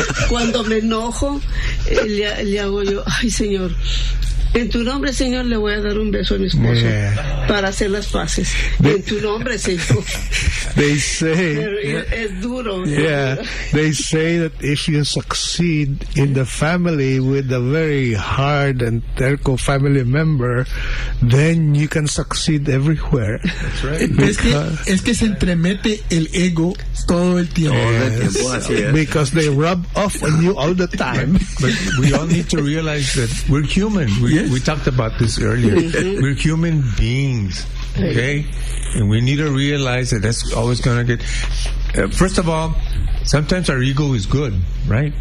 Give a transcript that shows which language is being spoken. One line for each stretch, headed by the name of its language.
Spanish: Cuando me enojo, le hago yo, ay Señor, en tu nombre, Señor, le voy a dar un beso a mi esposo, yeah, para hacer las paces. En tu nombre, Señor.
English: They say,
Spanish: es duro.
English: Yeah, they say that if you succeed in the family with a very hard and terco family member, then you can succeed everywhere. That's right.
Spanish: Es que se entremete el ego todo el tiempo.
English: Yes. All the
Spanish: tiempo, así es.
English: Because they rub off on you all the time. But we all need to realize that we're human. Yes. We talked about this earlier. Mm-hmm. We're human beings, okay? Hey. And we need to realize that that's always going to get... first of all, sometimes our ego is good, right?